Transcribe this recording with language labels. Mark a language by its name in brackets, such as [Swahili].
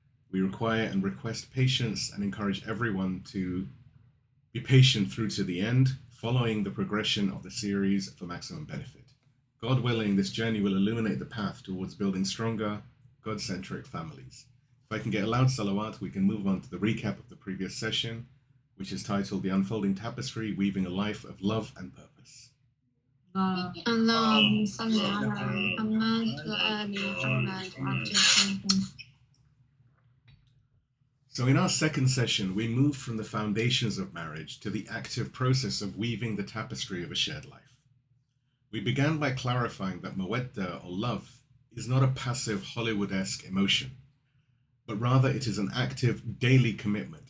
[English] We require and request patience and encourage everyone to be patient through to the end, following the progression of the series for maximum benefit. God willing, this journey will illuminate the path towards building stronger, God-centric families. If I can get a loud salawat, we can move on to the recap of the previous session, which is titled The Unfolding Tapestry, Weaving a Life of Love and Purpose. [Arabic] اللهم صل على محمد وآل محمد وعجل. [English] So in our second session, we moved from the foundations of marriage to the active process of weaving the tapestry of a shared life. We began by clarifying that mawadda, or love, is not a passive Hollywood-esque emotion, but rather it is an active daily commitment.